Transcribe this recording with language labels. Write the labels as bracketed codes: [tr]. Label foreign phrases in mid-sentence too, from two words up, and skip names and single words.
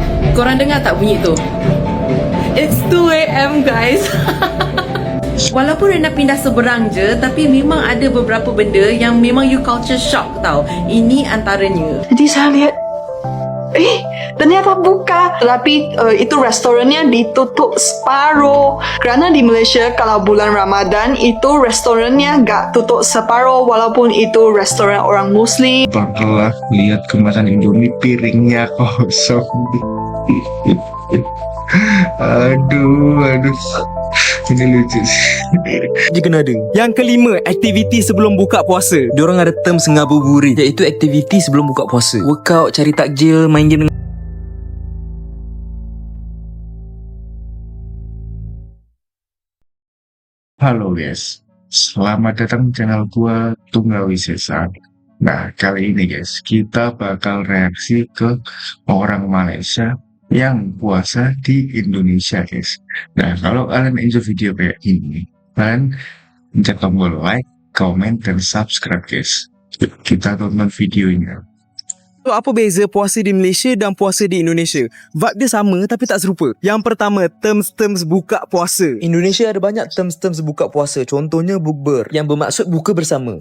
[ms] Korang dengar tak bunyi tu? [en] It's 2 AM guys. [ms] Walaupun Rena pindah seberang je, tapi memang ada beberapa benda yang memang you [en] culture shock [ms] tau. Ini antaranya. [id] Jadi saya lihat, ternyata buka. Tapi itu restorannya ditutup separuh. Kerana di Malaysia kalau bulan Ramadan itu restorannya gak tutup separuh walaupun itu restoran orang Muslim. Banglah lihat kemasan Indomie piringnya kosong. Aduh. Ini lucu sih. [ms] Je kena ada. Yang kelima, aktiviti sebelum buka puasa. Diorang ada term ngabuburit, iaitu aktiviti sebelum buka puasa. Workout, cari takjil, main game dengan [id] Halo guys, selamat datang di channel gua Tunggal Wisesa. Nah, kali ini guys, kita bakal reaksi ke orang Malaysia yang puasa di Indonesia guys. Nah, kalau kalian enjoy video kayak ini, kalian pencet tombol [en] like, comment, [id] dan subscribe guys. Kita tonton videonya. [ms] So, apa beza puasa di Malaysia dan puasa di Indonesia? Vibe dia sama tapi tak serupa. Yang pertama, terms buka puasa. Indonesia ada banyak terms buka puasa. Contohnya bukber, yang bermaksud buka bersama.